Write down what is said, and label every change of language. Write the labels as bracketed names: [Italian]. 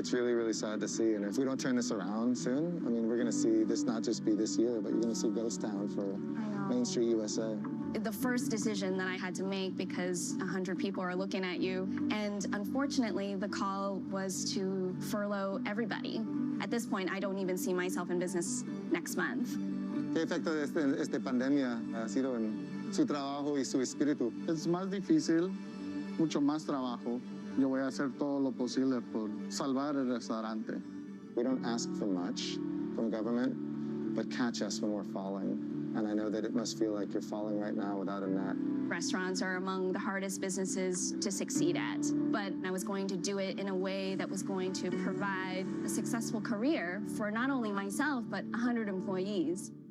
[English] It's really, really sad to see. And if we don't turn this around soon, I mean, we're going to see this not just be this year, but you're going to see ghost town for Main Street USA. The first decision that I had to make, because 100 people are looking at you, and unfortunately, the call was to furlough everybody. At this point, I don't even see myself in business next month. [Spanish] ¿Qué efecto de esta pandemia ha sido en su trabajo y su espíritu? Es más difícil, mucho más trabajo. Yo voy a hacer todo lo posible por salvar el restaurante. [English] We don't ask for much from government, but catch us when we're falling. And I know that it must feel like you're falling right now without a net. Restaurants are among the hardest businesses to succeed at, but I was going to do it in a way that was going to provide a successful career for not only myself, but 100 employees.